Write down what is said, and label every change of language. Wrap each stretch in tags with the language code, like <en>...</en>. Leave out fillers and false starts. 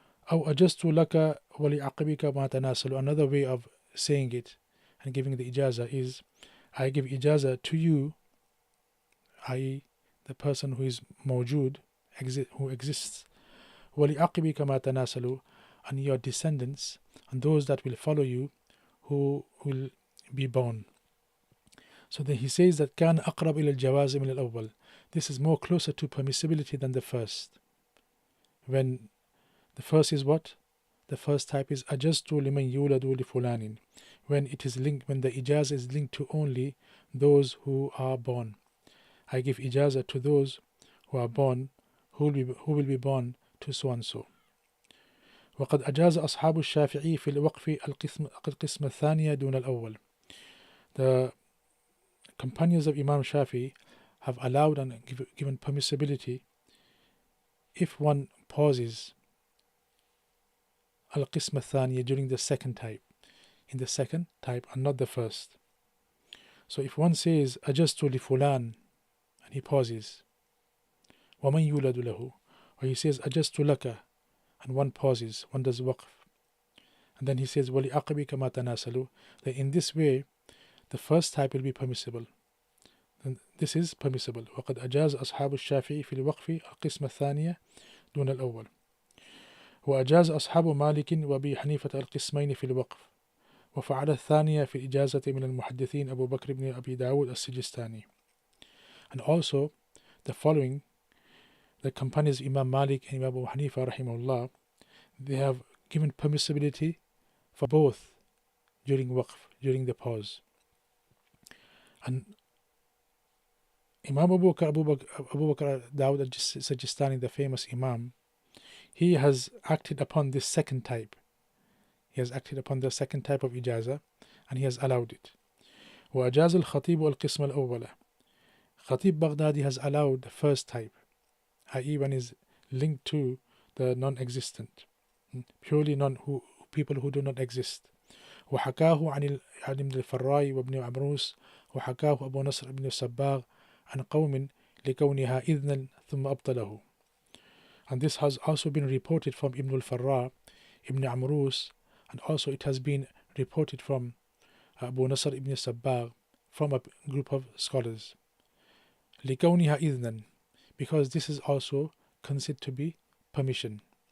<ar>أو أجزت لك ولعقبك ما تناسل.</ar> <en>Another way of saying it and giving the ijaza is, I give ijaza to you, i.e. the person who is mawjood, who exists,</en> <ar>وَلِعَقِبِكَ مَا تَنَاسَلُوا,</ar> <en>and your descendants, and those that will follow you, who will be born. So then he says that</en> <ar>كَانَ أَقْرَبْ إِلَى الْجَوَازِ مِنَ الْأَوَّلِ.</ar> <en>This is more closer to permissibility than the first. When the first is what? The first type is</en> <ar>أَجَزْتُ لِمَنْ يُولَدُ لِفُلَانٍ,</ar> <en>when it is linked, when the ijaz is linked to only those who are born. I give ijaza to those who are born, who will be born to so and so.</en> <ar>وقد أجاز أصحاب الشافعي في الوقف القسم الثانية دون الأول.</ar> <en>The companions of Imam Shafi have allowed and given permissibility if one pauses</en> <ar>القسم الثانية</ar> <en>during the second type, in the second type and not the first. So if one says</en> <ar>أجزت لفلان</ar> <en>and he pauses,</en> <ar>ومن يولد له,</ar> <en>or he says</en> <ar>أجزت لك</ar> <en>and one pauses, one does waqf, and then he says</en> <ar>وَلِعَقْبِكَ مَا تَنَاسَلُوا,</ar> <en>then in this way the first type will be permissible. Then this is permissible.</en> <ar>وقد أجاز أصحاب الشافعي في الوقف القسم الثانية دون الأول. وأجاز أصحاب مالك وأبي حنيفة القسمين في الوقف، وفعل الثانية في الإجازة من المحدثين أبو بكر بن أبي داود السجستاني.</ar> <en>And also the following, the companions Imam Malik and Imam Abu Hanifa rahimahullah, they have given permissibility for both during waqf, during the pause. And Imam Abu Bakr Dawud al-Sajistani, the famous Imam, he has acted upon this second type. He has acted upon the second type of ijaza and he has allowed it.</en> <ar>وأجاز الخطيب القسم الأول.</ar> <en>Khatib Baghdadi has allowed the first type, i.e. one is linked to the non-existent, purely people who do not exist.</en> <ar>وحكاه عن ابن الفراء وابن عمروس وحكاه أبو نصر بن الصباغ عن قوم لكونها إذنا ثم أبطله.</ar> <en>And this has also been reported from Ibn al-Farra, Ibn Amrus, and also it has been reported from Abu Nasr ibn Sabbagh, from a group of scholars.</en> <ar>لِكَوْنِهَا إِذْنًا,</ar> <en>because this is also considered to be permission.</en>